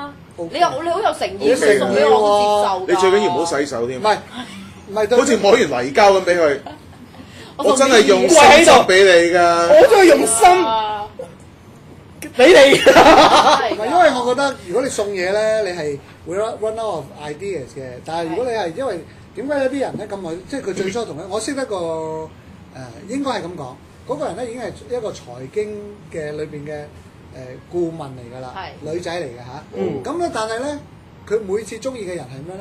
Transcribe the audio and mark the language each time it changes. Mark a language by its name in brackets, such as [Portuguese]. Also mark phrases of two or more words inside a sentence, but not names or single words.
[Cantonese] 你好有誠意，好誠意送俾我好接受㗎。你最緊要唔好洗手添唔，係唔係，好似摸完泥膠咁俾佢。我真係用心喺度執俾你㗎。我都係用心啊俾你。係唔係，因為我覺得如果你送嘢咧，你係會 [English] run out of ideas [Cantonese] 嘅。但係如果你係因為點解有啲人咧咁耐，即係佢最初同咧，我識得個應該係咁講，嗰個人咧已經係一個財經嘅裏邊嘅顧問嚟㗎啦，係女仔嚟嘅嚇。嗯咁咧，但係咧，佢每次中意嘅人係咩咧？